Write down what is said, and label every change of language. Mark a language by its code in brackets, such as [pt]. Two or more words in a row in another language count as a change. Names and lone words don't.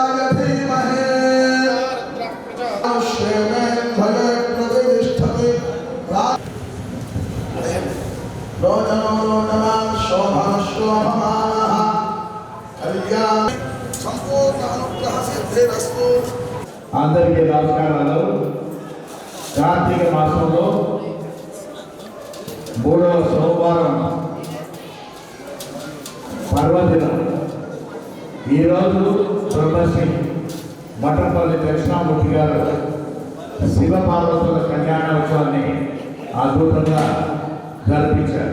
[sa] धीमहि श्रीमेन्धवे प्रतिष्ठति रोदनो रोदमान शोभन शोभमानः कल्याण संपूर्ण अनुग्रह सिद्धिरस्तु। [te] అందరికీ నమస్కారాలు. కార్తీక మాసంలో 3వ సోమవారం పర్వదినం. ఈరోజు బ్రహ్మశ్రీ మఠంపల్లి దక్షిణామూర్తి గారు శివ పార్వతుల కళ్యాణోత్సవాన్ని అద్భుతంగా జరిపించారు.